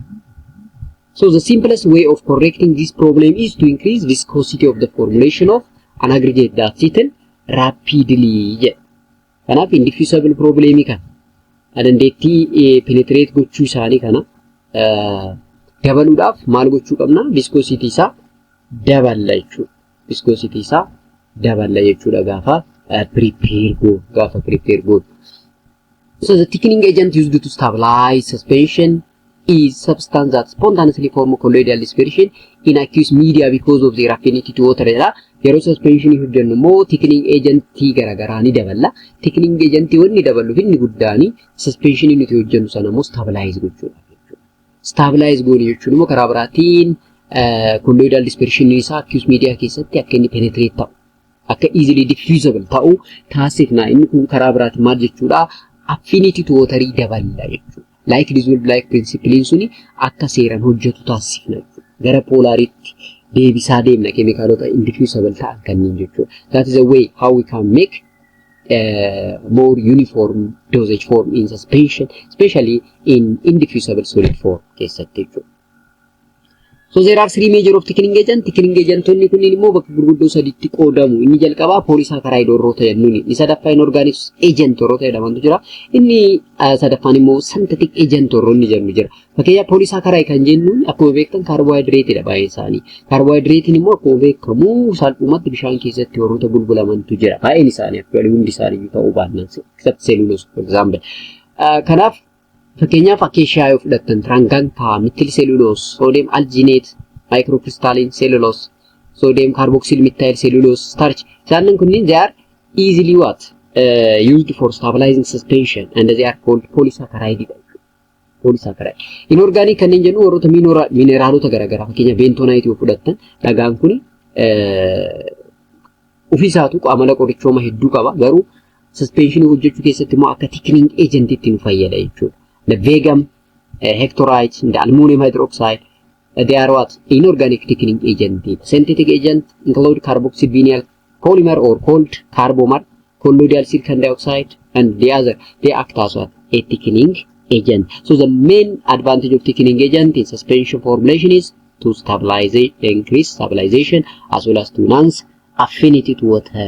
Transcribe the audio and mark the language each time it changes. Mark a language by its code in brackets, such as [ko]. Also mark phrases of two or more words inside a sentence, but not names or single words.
[en] So the simplest way of correcting this problem is to increase viscosity of the formulation of an aggregate that settle rapidly. [om] Kanaaf [en] indiffusible problemii [om] kana dandeettii penetrate gochuu isaanii kana dabaluudhaaf maal gochuu qabna? Viscosity isaa daballa jechuudha. Viscosity isaa daballa jechuudha gaafa prepare go. [en] So the thickening agent used to stabilize suspension is substance that spontaneously form colloidal dispersion in aqueous media because of their affinity to water. [om] Yeroo suspension hojjennu immoo [en] thickening agent [om] garagaraa ni daballa. [en] Thickening agent [om] wanni daballu finni guddaani suspension nuti hojjennu sana immoo stabilize gochuudha. Stabilize goone jechuun immoo karaa biraatiin [en] colloidal dispersion [om] isaa [en] aqueous media [om] keessatti akka inni penetrate ta'u akka [en] easily diffusible [om] ta'u taasifna. Inni kun karaa biraatiin maal jechuudha? [en] Affinity to water [om] daballa jechuudha. [en] Like dissolved like principle [om] suni akka seeran hojjetu taasifna jechuudha. Gara polaritti deebisaa deemna keemikaalota indiffusible ta'an kanneen jechuudha. [en] That is a way how we can make more uniform dosage form in suspension, especially in indiffusible solid form [om] keessatti jechuudha. [en] So there are three major of thickening agent. Thickening agent [om] onni kunniin immoo bakka gurguddoo sadiitti qoodamu. Inni jalqabaa polysaccharide warroota jennuuni. Inni sadaffaan [en] inorganic agent [om] warroota jedhamantu jira. Inni sadaffaan immoo [en] synthetic agent [om] warroonni jennu jira. Fakkeenyaaf polysaccharide kan jennuun akkuma beektan carbohydrateedha baay'een isaanii. Carbohydratein immoo akkuma beekamu salphumatti bishaan keessatti warroota bulbulamantu jira. Baay'een isaanii akka hundi isaanii ta'uu baannaan [en] except cellulose for example. [om] Kanaaf fakkeenyaaf acacia yoo fudhattan tranganta, [en] methyl cellulose, sodium alginate, microcrystalline cellulose, sodium carboxyl methyl cellulose, starch. [om] Isaanan kunniin [en] they are easily used for stabilizing suspension and they are called polysaccharide. Polysaccharide. [om] Inorganic kanneen jennu warroota mineraalota garaagaraa fakkeenyaaf bentonite yoo fudhattan dhagaan kuni ofiisaatu amala qorichooma hedduu qaba garuu suspension hojjechuu keessatti immoo akka [en] thickening agent [om] itti nu fayyada jechuudha. [en] The vegam, hectorite, the aluminum hydroxide, they are inorganic thickening agent. Synthetic agent include carboxyl vinyl polymer or called carbomer, colloidal silicon dioxide, and the other. They act as a thickening agent. So the main advantage of thickening agent in suspension formulation is to stabilize, increase stabilization as well as to enhance affinity to water.